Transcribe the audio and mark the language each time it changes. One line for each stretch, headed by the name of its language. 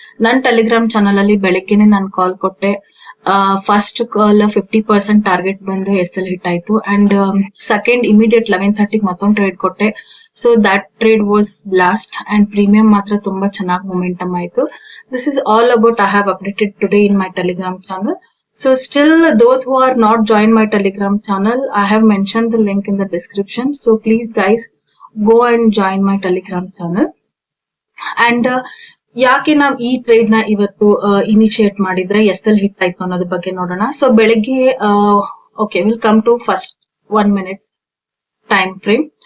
Kannada: ನನ್ Telegram channel ಅಲ್ಲಿ ಬೆಳಗ್ಗೆನೆ ನಾನು ಕಾಲ್ ಕೊಟ್ಟೆ. ಫಸ್ಟ್ ಕಾಲ್ 50% ಟಾರ್ಗೆಟ್ ಬಂದು SL ಹಿಟ್ ಆಯ್ತು. ಅಂಡ್ ಸೆಕೆಂಡ್ ಇಮಿಡಿಯೇಟ್ 11:30 ಮತ್ತೊಂದು ಟ್ರೇಡ್ ಕೊಟ್ಟೆ.
English: So that trade was blast.
Kannada: And premium ಮಾತ್ರ ತುಂಬಾ ಚೆನ್ನಾಗಿ ಮೊಮೆಂಟಮ್ ಆಯ್ತು.
English: This is all about I have updated today in my Telegram channel. So still those who are not joined my telegram channel, I have mentioned the link in the description. So please guys go and join my telegram channel.
Kannada: And ಯಾಕೆ ನಾವ್ ಈ trade ನ ಇವತ್ತು initiate ಮಾಡಿದ್ರೆ SL hit ಆಯ್ತು ಅನ್ನೋದ್ರ ಬಗ್ಗೆ ನೋಡೋಣ.
English: So ಬೆಳಗ್ಗೆ okay, will come to first 1 minute time frame.